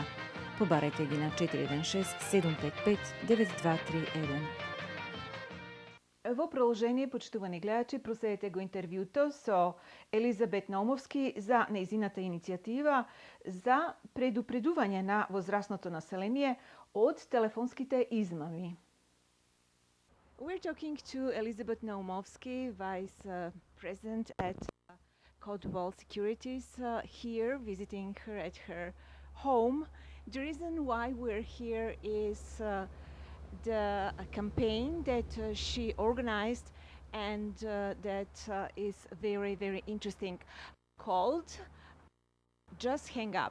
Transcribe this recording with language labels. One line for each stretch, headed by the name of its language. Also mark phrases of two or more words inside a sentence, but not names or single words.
Macedonian: Побарете ги на 416-755-9231. Во продолжение, почитувани гледачи, проследете го интервјуто со Елизабет Наумовски за нејзината иницијатива за предупредување на возрастното население од телефонските измами.
English: We're talking to Elizabeth Naumovsky, Vice President at Codewall Securities, here visiting her at her home. The reason why we're here is the campaign that she organized and that is very, very interesting, called Just Hang Up.